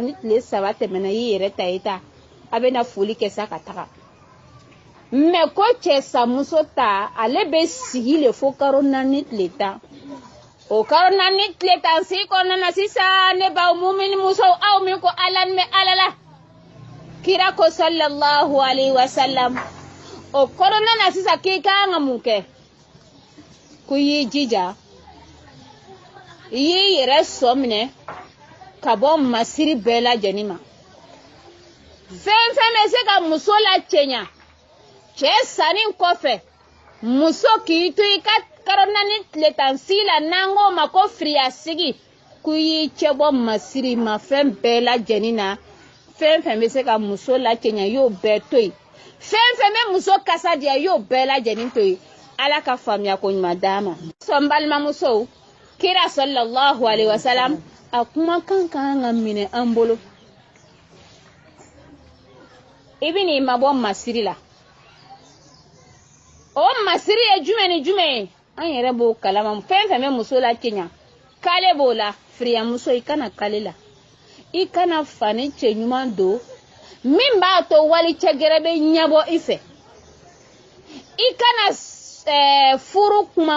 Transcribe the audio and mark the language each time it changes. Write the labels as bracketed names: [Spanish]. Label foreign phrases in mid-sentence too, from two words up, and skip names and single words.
[Bambara] ni tile 3 tɛmɛna i yɛrɛ ta i ta a bɛ na foli kɛ sa ka taga mais ko cɛsa muso ta ale bɛ sigi le fo kalo 4 ni tile 10 o kalo 4 ni tile 10 sigi kɔnɔna na sisan ne baw mumini musow aw min ko ala ni bɛ ala la kira ko [Arabic] صلى الله عليه وسلم [Bambara] o kɔnɔna na sisan k'i kan ka mun kɛ ko y'i jija i y'i yɛrɛ sɔ minɛ ka bɔ masiri bɛɛ lajɛlen ma fɛn fɛn bɛ se ka muso la cɛɲa cɛ sanni kɔfɛ muso k'i to i ka karona ni tile tan sigi la n'an ma ko firiya sigi k'u y'i cɛ bɔ masiri ma fɛn bɛɛ lajɛlen na fɛn fɛn bɛ se ka muso lacɛɲa y'o bɛɛ to yen fɛn fɛn bɛ muso kasa diya y'o bɛɛ lajɛlen to yen ala ka faamuya ko ɲuman d'a ma sɔn balimamusow kira [Arabic] صلى الله عليه وسلم [Bambara] a kuma kan ka minɛ an bolo i bɛ n'i mabɔ masiri la o masiri ye jumɛn ni jumɛn ye an yɛrɛ b'o kalama fɛn fɛn bɛ muso lacɛɲa kale b'o la firiyamuso i kana kale la i kana fani cɛ ɲuman don min b'a to wali cɛ gɛrɛ bɛ ɲɛbɔ i fɛ i kana furu kuma